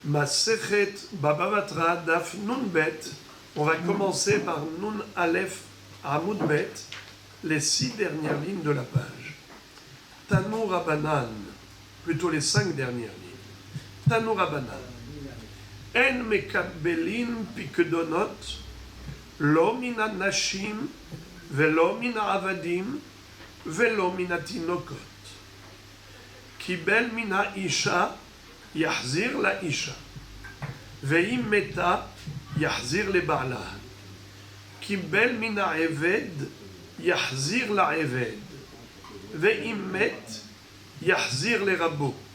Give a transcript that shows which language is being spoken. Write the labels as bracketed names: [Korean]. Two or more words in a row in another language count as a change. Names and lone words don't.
[Hebrew] מסכת בבא בתרא דף נון בית. [French] On va commencer par [Hebrew] נון אלף עמוד בית, [French] les 6 dernières lignes de la page. [Hebrew] תנו רבנן, [French] plutôt les 5 dernières lignes. [Hebrew] תנו רבנן. אין מקבלין פקדונות, לא מן הנשים, ולא מן העבדים, ולא מן התינוקות. קיבל מן האישה, יחזיר לאישה, ואם מתה, יחזיר לבעלה. קיבל מן העבד, יחזיר לעבד, ואם מת, יחזיר לרבו.